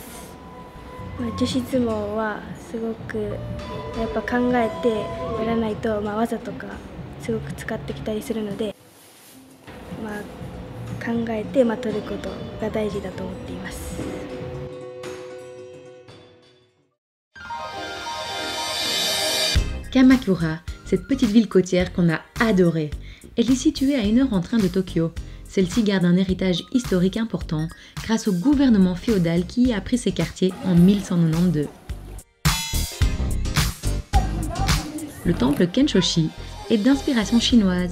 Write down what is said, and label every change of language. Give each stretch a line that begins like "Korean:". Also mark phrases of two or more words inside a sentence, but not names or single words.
Japanese: 女子相撲はすごくやっぱ考えてやらないと、技とかすごく使ってきたりするので、考えて取ることが大事だと思っています。
French: Kamakura, cette petite ville côtière qu'on a adorée. Elle est située à 1 heure en train de Tokyo. Celle-ci garde un héritage historique important grâce au gouvernement féodal qui a pris ces quartiers en 1192. Le temple Kenshoshi est d'inspiration chinoise.